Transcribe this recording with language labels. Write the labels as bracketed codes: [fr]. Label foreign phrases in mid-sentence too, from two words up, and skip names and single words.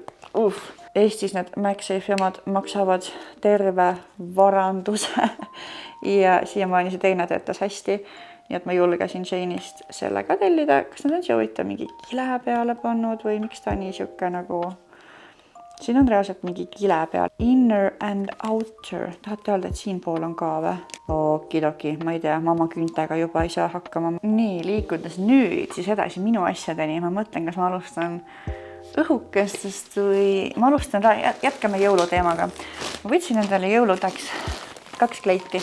[et] Eestis need MagSafe'i omad maksavad terve varanduse ja siiamaani see teine töötas hästi. Nii et ma julgesin Shane'ist selle ka tellida. Kas nad on Joe'ita mingi kile peale pannud või miks ta nii siuke nagu... Siin on reaalselt mingi kile peal. [en] Inner and outer. [et] Tahate öelda, et siin pool on ka või? Okidoki, ma ei tea, mamma küüntega juba ei saa hakkama. Nii, liikudes nüüd siis edasi minu asjadeni. Ma mõtlen, kas ma alustan õhukestest või ma alustan, jätkame jõuluteemaga. Ma võtsin endale jõuludeks 2 kleiti.